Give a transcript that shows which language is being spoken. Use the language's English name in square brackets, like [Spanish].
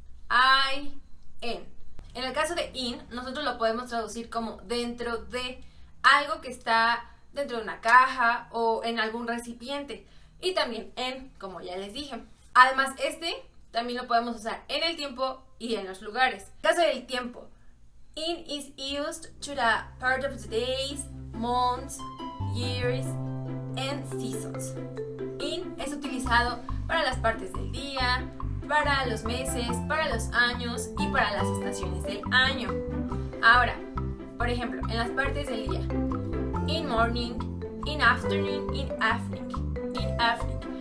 [Spanish] I-N. En el caso de in, nosotros lo podemos traducir como dentro de algo que está dentro de una caja o en algún recipiente. Y también en, como ya les dije. Además, también lo podemos usar en el tiempo y en los lugares. En el caso del tiempo, [English] in is used to the part of the days, months, years, and seasons. [Spanish] In es utilizado para las partes del día, para los meses, para los años y para las estaciones del año. Ahora, por ejemplo, en las partes del día, [English] in morning, in afternoon, in evening, [Spanish] in evening.